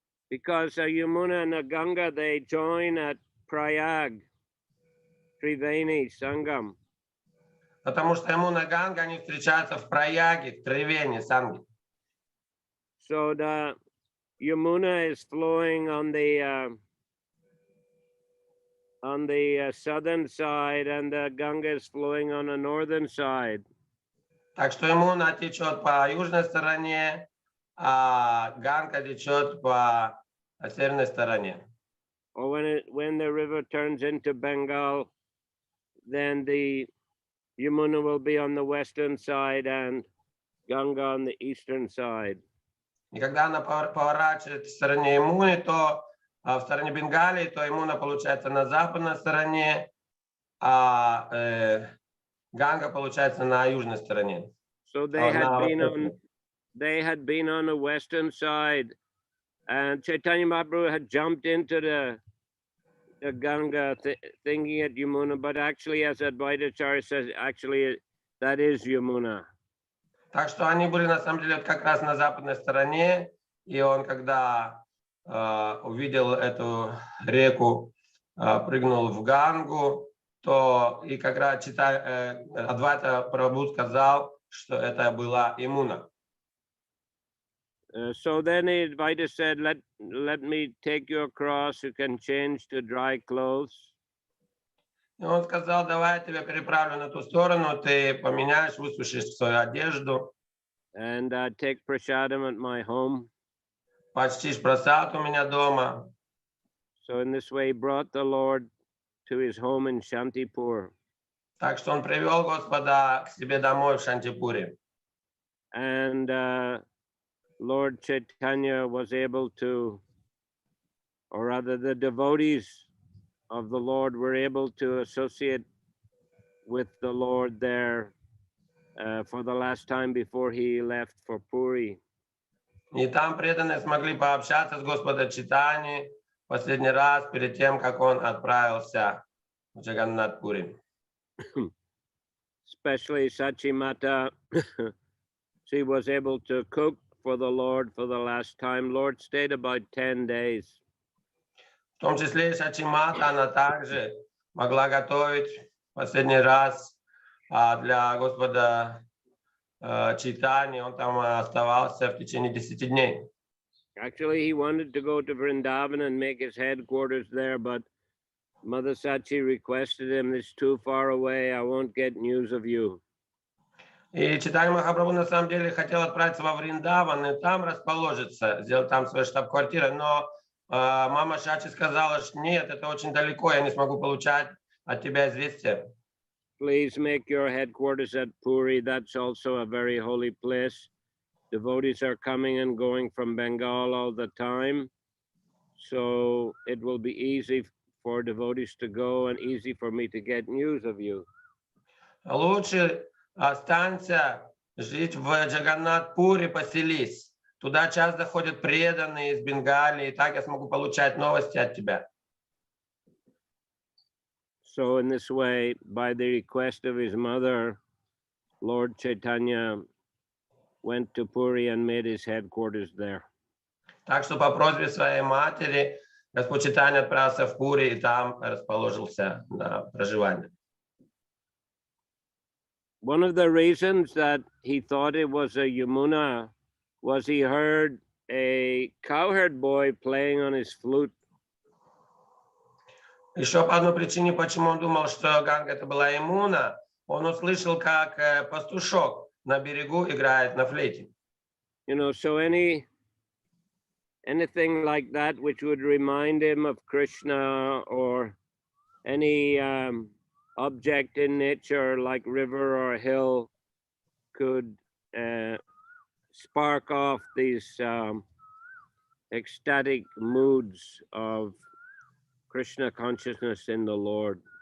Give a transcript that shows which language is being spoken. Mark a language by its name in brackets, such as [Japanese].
[English] Because Yamuna and the Ganga, they join at Prayag, Triveni, Sangam. [Russian] Потому что Ямуна и Ганга, они встречаются в Праяге, в Тривени, Санге. [English] So the Yamuna is flowing on the southern side, and the Ganga is flowing on the northern side. [Russian] Так что Ямуна течет по южной стороне, а Ганга течет по северной стороне. [English] Or when the river turns into Bengal, then the Yamuna will be on the western side and Ganga on the eastern side. [Russian] И когда она поворачивает в стороне Ямуны, то в стороне Бенгалии, то Ямуна получается на западной стороне, а Ганга получается на южной стороне. [English] So they had been on the western side, and Chaitanya Mahaprabhu had jumped into the Ganga thinking it Yamuna, but actually, as Advaita Acharya says, actually that is Yamuna. [Russian] Так что они были на самом деле как раз на западной стороне, и он, когда увидел эту реку, прыгнул в Гангу, то и как раз Адвайта Прабху сказал, что это была Ямуна. [English] So then Advaita said, let me take you across, you can change to dry clothes. [Russian] И он сказал, давай я тебя переправлю на ту сторону, ты поменяешь, высушишь свою одежду. [English] and take prasadam at my home. [Russian] Почтишь просад у меня дома. [English] So in this way, he brought the Lord to his home in Shantipur. [Russian] Так что он привел Господа к себе домой в Шантипуре. [English] And Lord Chaitanya was able to, or rather the devotees of the Lord were able to associate with the Lord there for the last time before he left for Puri. [Russian] И там преданные смогли пообщаться с Господом Чайтаньей последний раз перед тем, как он отправился в Джаганнат-Пури. [English] Especially Sachimata, she was able to cook for the Lord for the last time. Lord stayed about 10 days. [Russian] В том числе и Сачимата, она также могла готовить последний раз для Господа Чайтаньи. Он там оставался в течение 10 дней. [English] Actually, he wanted to go to Vrindavan and make his headquarters there, but Mother Sachi requested him, "It's too far away, I won't get news of you." [Russian] И Чайтанья Махапрабху на самом деле хотел отправиться во Вриндаван и там расположиться, сделать там свою штаб-квартиру, но мама Шачи сказала, что нет, это очень далеко, я не смогу получать от тебя известия. [English] Please make your headquarters at Puri. That's also a very holy place. Devotees are coming and going from Bengal all the time. So it will be easy for devotees to go and easy for me to get news of you. [Russian] Лучше останься жить в Джаганнат-Пури, поселись. Туда часто ходят преданные из Бенгалии, и так я смогу получать новости от тебя. [English] So in this way, by the request of his mother, Lord Chaitanya went to Puri and made his headquarters there. [Russian] Так что по просьбе своей матери Господь Чайтанья отправился в Пури и там расположился на проживание. [English] One of the reasons that he thought it was a Yamuna was he heard a cowherd boy playing on his flute. [Russian] Еще по одной причине, почему он думал, что Ганга это была Ямуна, он услышал, как пастушок на берегу играет на флейте. [English] You know, so anything like that which would remind him of Krishna, or any object in nature like river or hill could spark off these ecstatic moods of Krishna consciousness in the Lord.